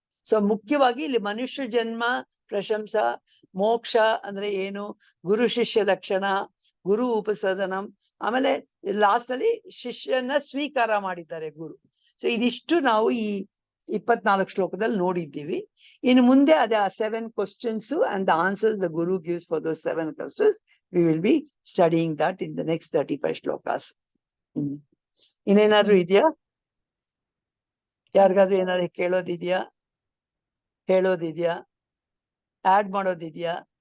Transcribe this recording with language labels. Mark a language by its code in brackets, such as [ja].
[kn] So ಮುಖ್ಯವಾಗಿ ಇಲ್ಲಿ ಮನುಷ್ಯ ಜನ್ಮ, ಪ್ರಶಂಸ, ಮೋಕ್ಷ ಅಂದ್ರೆ ಏನು, ಗುರು ಶಿಷ್ಯ ಲಕ್ಷಣ, ಗುರು ಉಪಸದನಂ, ಆಮೇಲೆ ಲಾಸ್ಟ್ ಅಲ್ಲಿ ಶಿಷ್ಯನ ಸ್ವೀಕಾರ ಮಾಡಿದ್ದಾರೆ ಗುರು. ಸೊ ಇದಿಷ್ಟು ನಾವು ಈ 24 ಶ್ಲೋಕದಲ್ಲಿ ನೋಡಿದ್ದೀವಿ. ಇನ್ನು ಮುಂದೆ ಅದೇ ಆ [en] 7 questions and the answers the guru gives for those 7 questions, we will be studying that in the next 35 shlokas. [kn] ಇನ್ನೇನಾದ್ರೂ ಇದೆಯಾ? ಯಾರಿಗಾದ್ರೂ ಏನಾದ್ರು ಕೇಳೋದಿದ್ಯಾ, ಹೇಳೋದಿದ್ಯಾ, ಆಡ್ ಮಾಡೋದಿದ್ಯಾ?